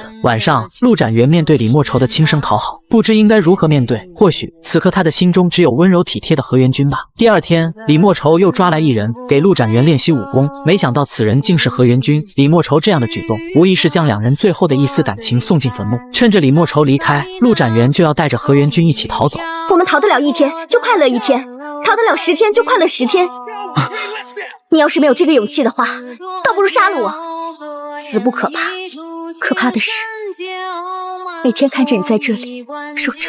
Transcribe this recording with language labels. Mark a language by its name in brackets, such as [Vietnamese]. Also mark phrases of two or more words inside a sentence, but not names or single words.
[Chinese] 晚上，陸展元面對李莫愁的輕聲討好，不知應該如何面對。或許此刻他的心中只有溫柔體貼的何元君吧。第二天，李莫愁又抓來一人給陸展元練習武功，沒想到此人竟是何元君。李莫愁這樣的舉動，無疑是將兩人最後的一絲感情送進墳墓。趁着李莫愁離開，陸展元就要帶着何元君一起逃走。我們逃得了1天，就快樂1天；逃得了10天，就快樂10天。你要是沒有這個勇氣的話，倒不如殺了我。死不可怕，可怕的是每天看着你在這裡守着。